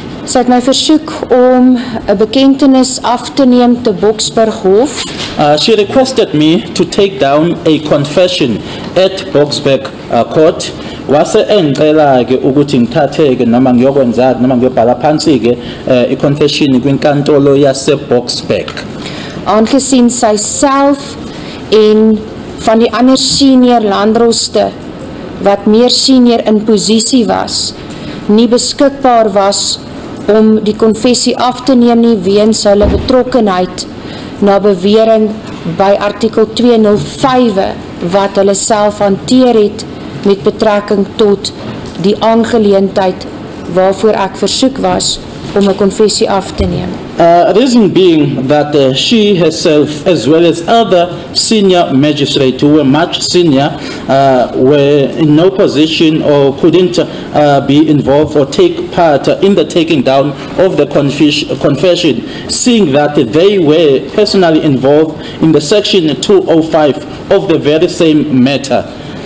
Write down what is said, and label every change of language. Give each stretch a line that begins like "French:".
Afrikaans: Sy het my versoek om 'n bekentenis af te neem te Boksburg Hof.
English: She requested me to take down a confession at Boksburg Court.
Zulu: Wase engicela-ke ukuthi ngithathe-ke noma ngiyokwenza-ke noma ngiyobhala phansi-ke i-confession kwinkantolo yase-Boksburg.
Afrikaans: Aangesien sy self en van die ander senior landroste wat meer senior in posisie was, nie beskikbaar was om die konfessie af te neem nie weens hulle betrokkenheid na bewering by artikel 205 wat hulle self hanteer het met betrekking tot die aangeleentheid waarvoor ek versoek was om 'n konfessie af te neem.
English: Reason being that she herself, as well as other senior magistrates who were much senior, were in no position or couldn't be involved or take part in the taking down of the confession, seeing that they were personally involved in the section 205 of the very same matter.